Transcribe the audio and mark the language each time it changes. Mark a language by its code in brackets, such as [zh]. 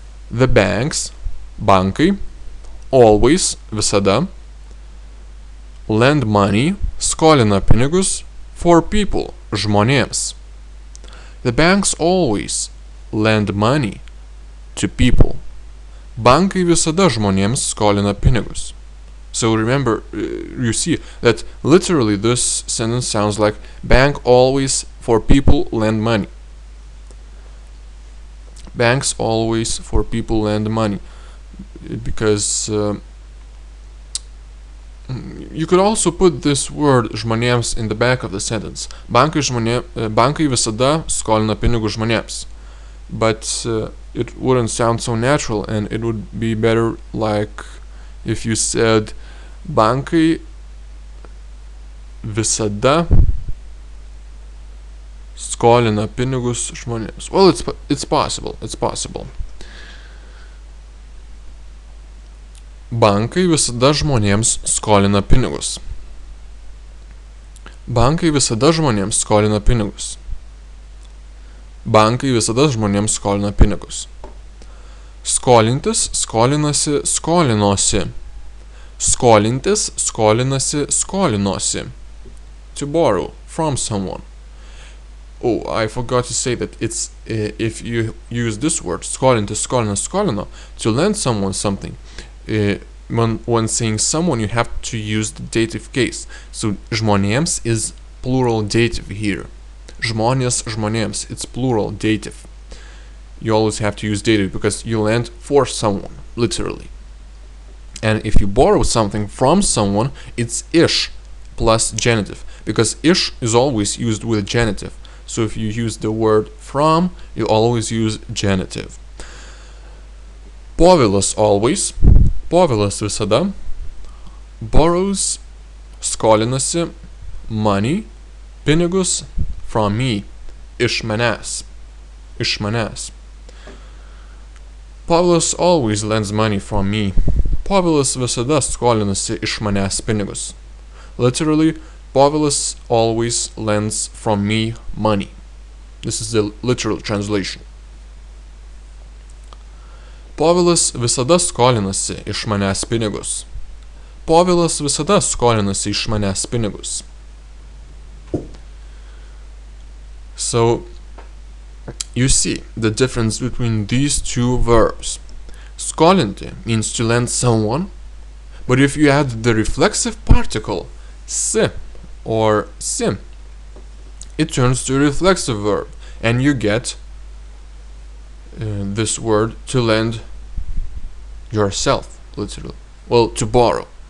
[en] The banks, [lt] bankai, [en] always, [lt] visada, [en] lend money, [lt] skolina pinigus, [en] for people, [lt] žmonėms. [en] The banks always lend money to people. [lt] Bankai visada žmonėms skolina pinigus. [en] So remember, you see that literally this sentence sounds like bank always for people lend money. Banks always for people lend money. Because you could also put this word žmonėms in the back of the sentence. [lt] Bankai visada skolina pinigus žmonėms. [en] But it wouldn't sound so natural, and it would be better like if you said [lt] bankai visada skolina pinigus žmonėms. [en] Well, it's possible. It's possible. [lt] Bankai visada žmonėms skolina pinigus. Bankai visada žmonėms skolina pinigus. Bankai visada žmonėms skolina pinigus. Skolintis, skolinasi, skolinosi. Skolintis, skolinasi, skolinosi. [en] To borrow from someone. Oh, I forgot to say that it's if you use this word, [lt] skolintis, skolinas, skolino, [en] to lend someone something. When saying someone, you have to use the dative case. So žmonėms is plural dative here. [lt] Žmonės, žmonėms, [en] it's plural dative. You always have to use dative because you lend for someone, literally. And if you borrow something from someone, it's ish plus genitive, because ish is always used with genitive. So if you use the word from, you always use genitive. Povilas always, [lt] Povilas visada, [en] borrows, [lt] skolinasi, [en] money, [lt] pinigus, [en] from me, [lt] iš manęs, iš manęs. [en] Povilas always lends money from me. [lt] Povilas visada skolinasi iš manęs pinigus. [en] Literally, Povilas always lends from me money. This is the literal translation. [lt] Povilas visada skolinasi iš manęs pinigus. Povilas visada skolinasi iš manęs pinigus. [en] So, you see the difference between these two verbs. Skolinti means to lend someone, but if you add the reflexive particle si or sim, it turns to a reflexive verb, and you get this word to lend yourself, literally. Well, to borrow.